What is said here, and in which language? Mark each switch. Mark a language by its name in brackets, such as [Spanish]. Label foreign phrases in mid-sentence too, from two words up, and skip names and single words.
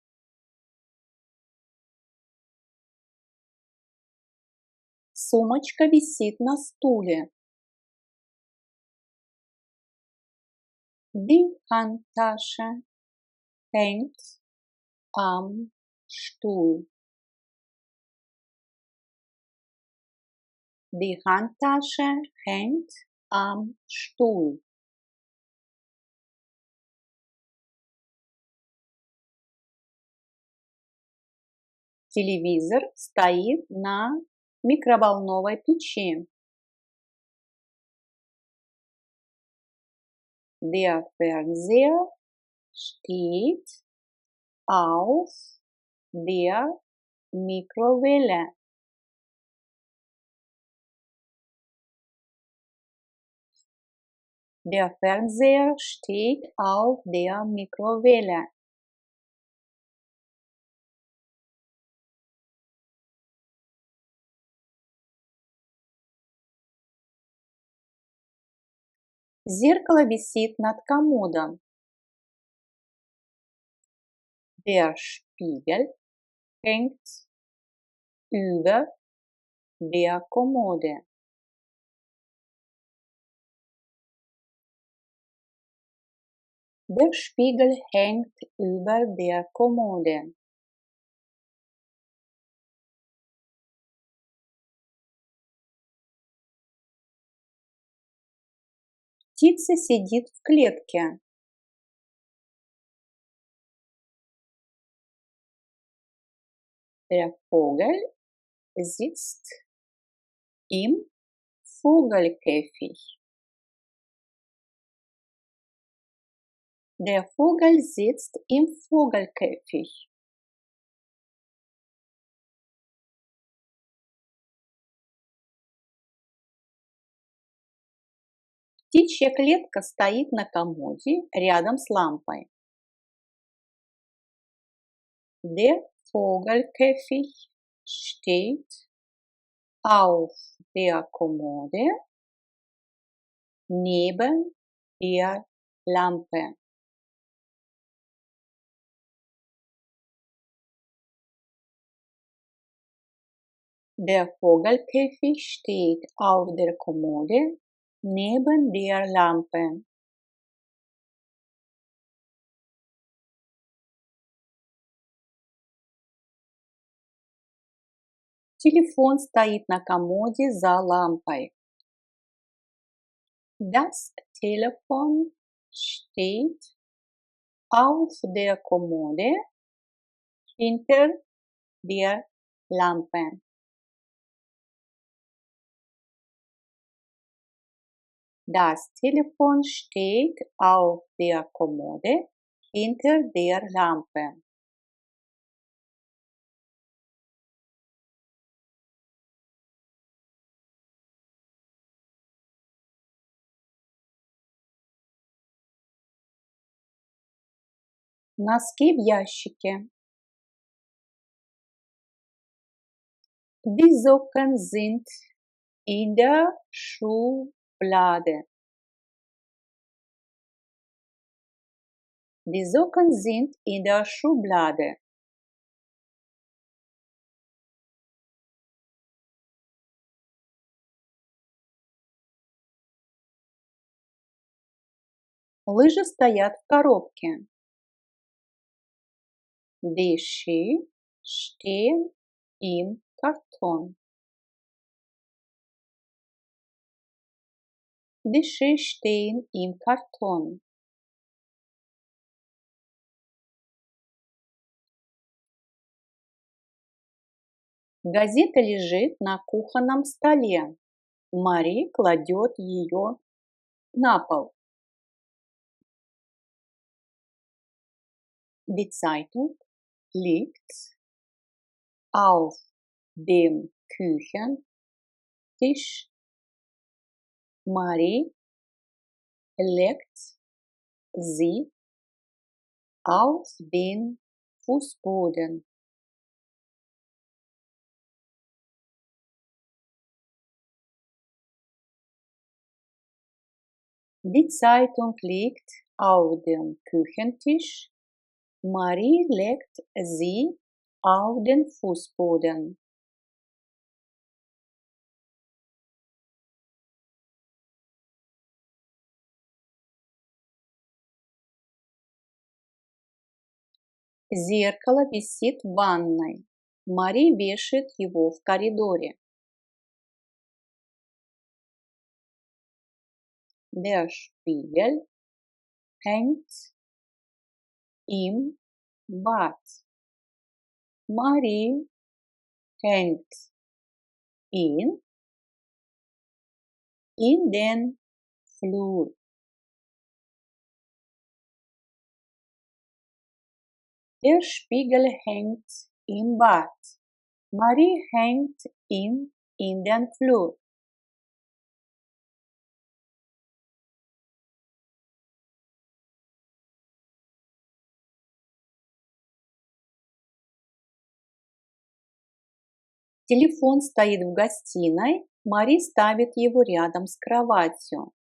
[Russian] Сумочка висит на стуле. [German] Die Handtasche hängt am Stuhl. Die Handtasche hängt am Stuhl. [Russian] Телевизор стоит на микроволновой печи. [German] Der Fernseher steht auf der Mikrowelle. Der Fernseher steht auf der Mikrowelle. [Russian] Зеркало висит над комодом. [German] Der Spiegel hängt über der Kommode. Der Spiegel hängt über der Kommode. [Russian] Птица сидит в клетке. [German] Der Vogel sitzt im Vogelkäfig. Der Vogel sitzt im Vogelkäfig. [Russian] Птичья клетка стоит на комоде рядом с лампой. [German] Der Vogelkäfig steht auf der Kommode neben der Lampe. Der Vogelkäfig steht auf der Kommode neben der Lampe. [Russian] Телефон стоит на комоде за лампой. [German] Das Telefon steht auf der Kommode hinter der Lampe. Das Telefon steht auf der Kommode hinter der Lampe. [Russian] Носки в ящике. [German] Die Socken sind in der Schublade. Die Socken sind in der Schublade. [Russian] Лыжи стоят в коробке. [German] Die Ski stehen im Karton. Die Ski stehen im Karton. [Russian] Газета лежит на кухонном столе. Мари кладет ее на пол. [German] Die Zeitung liegt auf dem Küchentisch. Marie legt sie auf den Fußboden. Die Zeitung liegt auf dem Küchentisch. Marie legt sie auf den Fußboden. [Russian] Зеркало висит в ванной. Мари вешает его в коридоре. [German] Der Spiegel hängt im Bad. Marie hängt ihn in den Flur. Der Spiegel hängt im Bad. Marie hängt ihn in den Flur. [Russian] Телефон стоит в гостиной. Мари ставит его рядом с кроватью.